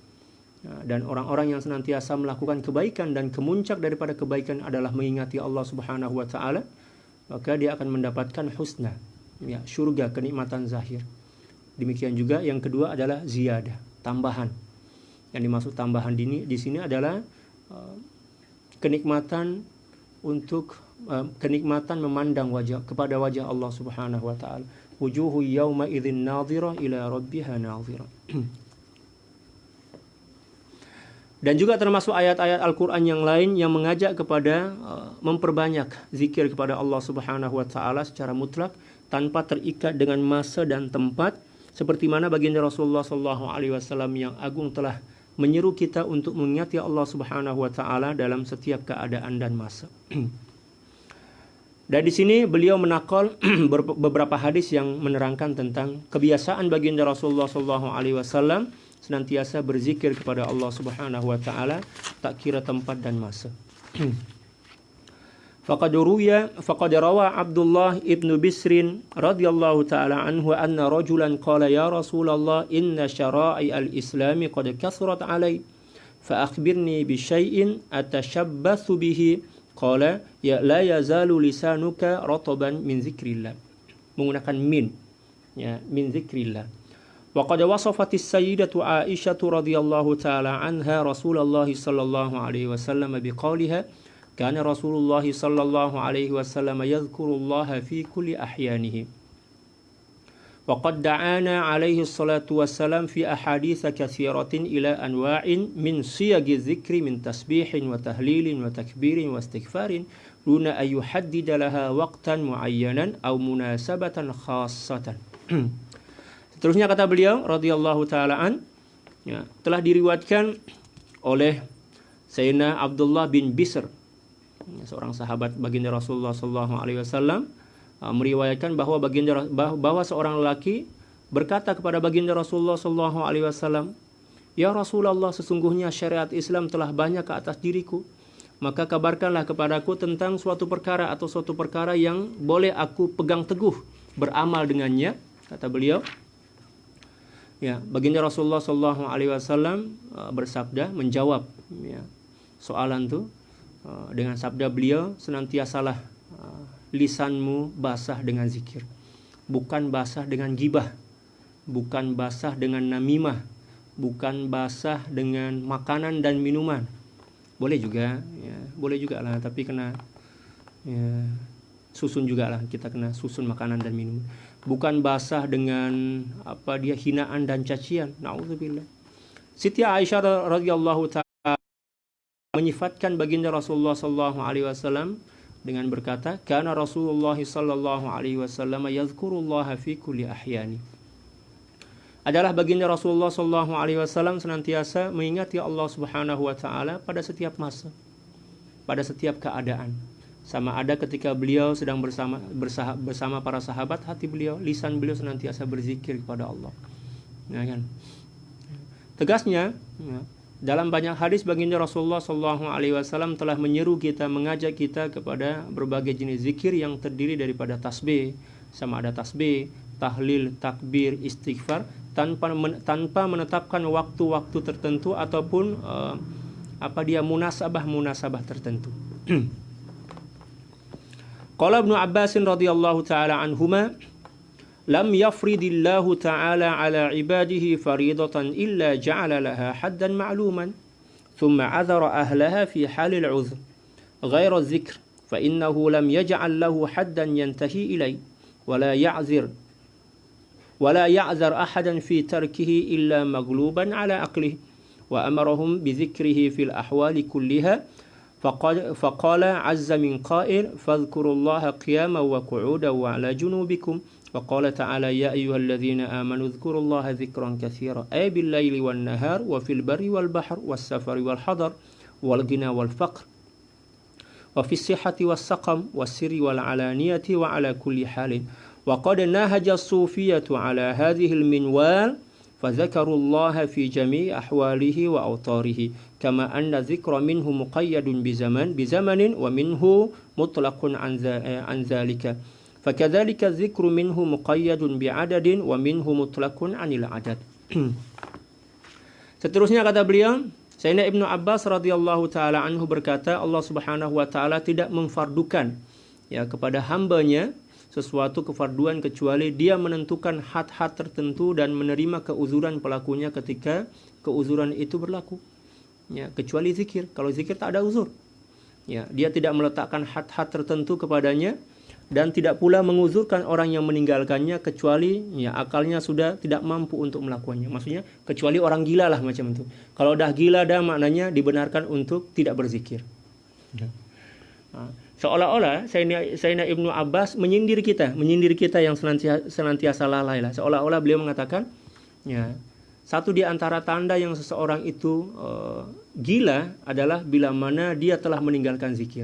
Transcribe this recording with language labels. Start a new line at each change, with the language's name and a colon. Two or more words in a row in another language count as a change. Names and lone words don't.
Malay: Dan orang-orang yang senantiasa melakukan kebaikan dan kemuncak daripada kebaikan adalah mengingati Allah
Arabic: سبحانه وتعالى,
Malay: maka dia akan mendapatkan husna, syurga, kenikmatan zahir. Demikian juga yang kedua adalah ziyadah, tambahan. Yang dimaksud tambahan di sini adalah kenikmatan memandang kepada wajah Allah
Arabic: سبحانه وتعالى. وجوه يومئذ ناضرة إلى ربها ناظرة.
Malay: Dan juga termasuk ayat-ayat Al-Qur'an yang lain yang mengajak kepada memperbanyak zikir kepada Allah
Arabic: سبحانه وتعالى
Malay: secara mutlak tanpa terikat dengan masa dan tempat, seperti mana baginda Rasulullah
Arabic: صلى الله عليه وسلم
Malay: yang agung telah menyeru kita untuk mengingati Allah
Arabic: سبحانه وتعالى
Malay: dalam setiap keadaan dan masa. Dan di sini beliau menakal beberapa hadis yang menerangkan tentang kebiasaan baginda Rasulullah
Arabic: صلى الله عليه وسلم
Malay: senantiasa berzikir kepada Allah
Arabic: سبحانه وتعالى
Malay: tak kira tempat dan masa.
Arabic: فقد روى عبد الله بن بسر رضي الله تعالى عنه أن رجلا قال يا رسول الله إن شرائع الإسلام قد كثرت علي فأخبرني بشيء أتشبث به قال يا لا يزال لسانك رطبا من ذكر الله, menggunakan من ذكر الله. وقد وصفت السيدة عائشة رضي الله تعالى عنها رسول الله صلى الله عليه وسلم بقولها كان رسول الله صلى الله عليه وسلم يذكر الله في كل أحيانه وقد دعانا عليه الصلاة والسلام في أحاديث كثيرة إلى أنواع من صيغ الذكر من تسبيح وتهليل وتكبير واستغفار دون أن يحدد لها وقتا معينا أو مناسبة خاصة.
Malay: Seterusnya kata beliau
Arabic: رضي الله تعالى عن,
Malay: ya, telah diriwayatkan oleh Sayyidina Abdullah bin Bisr, seorang sahabat baginda Rasulullah
Arabic: صلى الله عليه وسلم,
Malay: meriwayatkan bahwa seorang lelaki berkata kepada baginda Rasulullah
Arabic: صلى الله عليه وسلم, "يا رسول الله,
Malay: sesungguhnya syariat Islam telah banyak ke atas diriku, maka kabarkanlah kepadaku tentang suatu perkara atau suatu perkara yang boleh aku pegang teguh beramal dengannya." Kata beliau, ya, baginda Rasulullah
Arabic: صلى الله عليه وسلم
Malay: bersabda, menjawab, ya, soalan itu dengan sabda beliau, "Senantiasalah lisanmu basah dengan zikir, bukan basah dengan gibah, bukan basah dengan namimah, bukan basah dengan makanan dan minuman." Boleh juga, ya, boleh juga lah, tapi kena, ya, susun juga lah, kita kena susun makanan dan minuman. Bukan basah dengan hinaan dan cacian. Nauzubillah. Siti Aisyah
Arabic: رضي الله تعالى
Malay: menyifatkan baginda Rasulullah
Arabic: صلى الله عليه وسلم
Malay: dengan berkata,
Arabic: "كان رسول الله صلى الله عليه وسلم يذكر الله في كل أحيانه."
Malay: Adalah baginda Rasulullah
Arabic: صلى الله عليه وسلم
Malay: senantiasa mengingati Allah
Arabic: سبحانه وتعالى
Malay: pada setiap masa, pada setiap keadaan. Sama ada ketika beliau sedang bersama para sahabat, hati beliau, lisan beliau senantiasa berzikir kepada Allah. Ya kan? Tegasnya, ya, dalam banyak hadis baginda Rasulullah SAW telah menyeru kita, mengajak kita kepada berbagai jenis zikir yang terdiri daripada tasbih, sama ada tasbih, tahlil, takbir, istighfar, tanpa menetapkan waktu-waktu tertentu ataupun munasabah tertentu.
Arabic: قال ابن عباس رضي الله تعالى عنهما لم يفرض الله تعالى على عباده فريضة إلا جعل لها حدا معلوما ثم عذر أهلها في حال العذر غير الذكر فإنه لم يجعل له حدا ينتهي إليه ولا يعذر أحدا في تركه إلا مغلوبا على عقله وأمرهم بذكره في الأحوال كلها فقال عز من قائل فاذكروا الله قياما وقعودا وعلى جنوبكم وقال تعالى يا أيها الذين آمنوا اذكروا الله ذكرا كثيرا أي بالليل والنهار وفي البر والبحر والسفر والحضر والغنى والفقر وفي الصحة والسقم والسر والعلانية وعلى كل حال وقد نهج الصوفية على هذه المنوال فذكروا الله في جميع أحواله وأوطاره كما أن الذكر منه مقيد بزمن ومنه مطلق عن ذلك فكذلك الذكر منه مقيد بعدد ومنه مطلق عن العدد.
Malay: Seterusnya kata beliau, Sayyidina Ibnu Abbas
Arabic: رضي الله تعالى عنه
Malay: berkata, Allah
Arabic: سبحانه وتعالى
Malay: tidak memfardukan, ya, kepada hambanya sesuatu kefarduan kecuali dia menentukan had-had tertentu dan menerima keuzuran pelakunya ketika keuzuran itu berlaku. Ya, kecuali zikir. Kalau zikir tak ada uzur. Ya, dia tidak meletakkan had-had tertentu kepadanya dan tidak pula menguzurkan orang yang meninggalkannya kecuali, ya, akalnya sudah tidak mampu untuk melakukannya. Maksudnya kecuali orang gila lah macam itu. Kalau dah gila dah maknanya dibenarkan untuk tidak berzikir. Ya. Seolah-olah Sayyidina Ibnu Abbas menyindir kita yang senantiasa lalai lah. Seolah-olah beliau mengatakan, ya, satu di antara tanda yang seseorang itu gila adalah bila mana dia telah meninggalkan zikir.